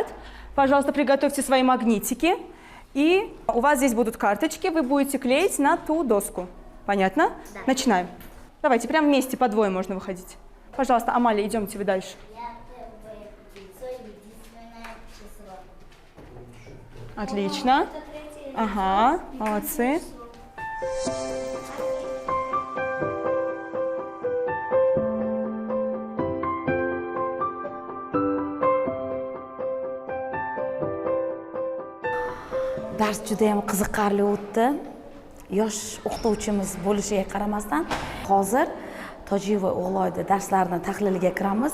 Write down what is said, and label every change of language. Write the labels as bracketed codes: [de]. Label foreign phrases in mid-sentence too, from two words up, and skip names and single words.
[ru] Пожалуйста, приготовьте свои магнитики. И у вас здесь будут карточки, вы будете клеить на ту доску. Понятно? Да. Начинаем. Давайте, прям вместе по двое можно выходить. Пожалуйста, Амалия, идемте вы дальше. Отлично. Ага, молодцы. [uz] Dars juda ham qiziqarli o'tdi. Yosh o'qituvchimiz bo'lishiga qaramasdan, hozir Tojiyeva O'g'loyda darslarni tahliliga kiramiz.